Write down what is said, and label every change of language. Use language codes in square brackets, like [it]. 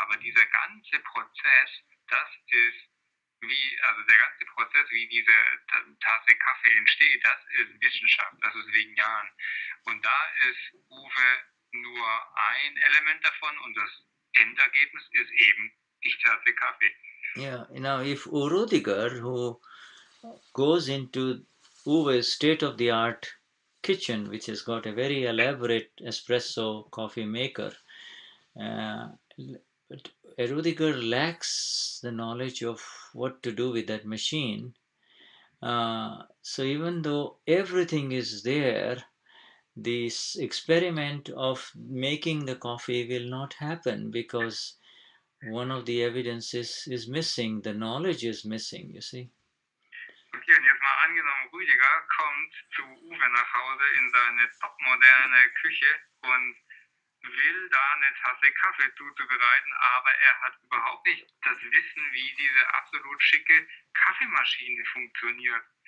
[de] Aber dieser ganze Prozess, das ist der ganze Prozess, wie diese Tasse Kaffee entsteht, das ist Wissenschaft, das ist Vignan. Und da ist Uwe nur ein Element davon und das Endergebnis ist eben die Tasse Kaffee. [en] Yeah, now if Ruediger, who goes into Uwe's state-of-the-art kitchen, which has got a very elaborate espresso coffee maker, but Ruediger lacks the knowledge of what to do with that machine. So even though everything is there, this experiment of making the coffee will not happen, because one of the evidences is missing, the knowledge is missing, you see. [de] Okay, und jetzt mal angenommen, Ruediger kommt zu Uwe nach Hause in seine topmoderne Küche und will da eine Tasse Kaffee zuzubereiten, aber er hat überhaupt nicht das Wissen, wie diese absolut schicke Kaffeemaschine funktioniert.